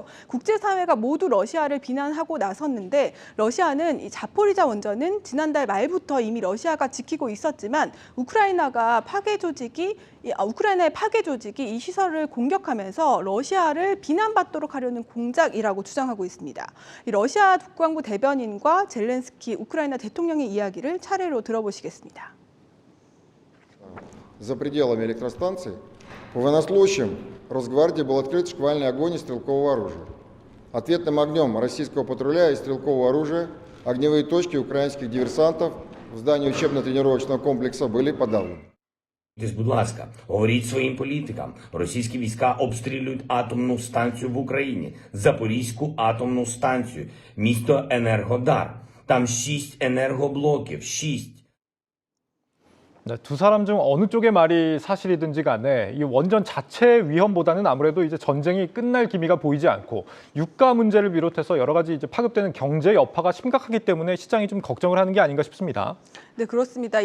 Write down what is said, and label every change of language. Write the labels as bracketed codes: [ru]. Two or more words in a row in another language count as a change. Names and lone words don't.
[ko] 국제사회가 모두 러시아를 비난하고 나섰는데 러시아는 이 자포리자 원전은 지난달 말부터 이미 러시아가 지키고 있었지만 우크라이나의 파괴 조직이 이 시설을 공격하면서 러시아를 비난받도록 하려는 공작이라고 주장하고 있습니다. 이 러시아 국방부 대변인과 젤렌스키 우크라이나 대통령의 이야기를 차례로 들어보시겠습니다. [ru] За пределами электростанции по военнослужащим Росгвардии был открыт шквальный огонь из стрелкового оружия. Ответным огнем российского патруля и стрелкового оружия огневые точки украинских диверсантов в здании учебно-тренировочного комплекса были подавлены. [uk] Будь ласка, говоріть своїм політикам. Російські війська обстрілюють атомну станцію в Україні, Запорізьку атомну станцію, місто Енергодар. Там 6 енергоблоків, 6. [ko] 네, 두 사람 중 어느 쪽의 말이 사실이든지 간에 이 원전 자체의 위험보다는 아무래도 이제 전쟁이 끝날 기미가 보이지 않고 유가 문제를 비롯해서 여러 가지 이제 파급되는 경제 여파가 심각하기 때문에 시장이 좀 걱정을 하는 게 아닌가 싶습니다. 네, 그렇습니다.